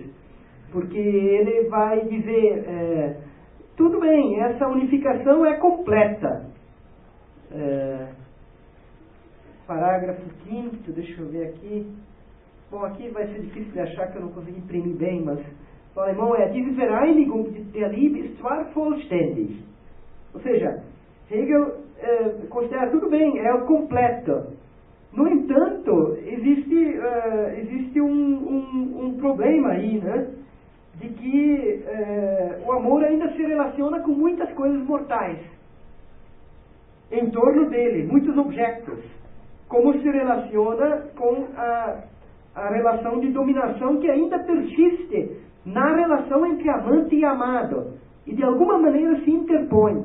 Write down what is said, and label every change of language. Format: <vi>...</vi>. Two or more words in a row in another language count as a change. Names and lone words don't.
<pt>Porque ele vai dizer, tudo bem, essa unificação é completa. Parágrafo 5º, deixa eu ver aqui. Bom, aqui vai ser difícil de achar, que eu não consegui imprimir bem, mas o alemão é</pt> <de>Diese Vereinigung der Liebe ist zwar vollständig.</de> <pt>Ou seja, Hegel considera tudo bem, é o completo. No entanto, existe um problema aí, né? De que o amor ainda se relaciona com muitas coisas mortais em torno dele, muitos objetos, como se relaciona com a relação de dominação que ainda persiste na relação entre amante e amado, e de alguma maneira se interpõe.</pt>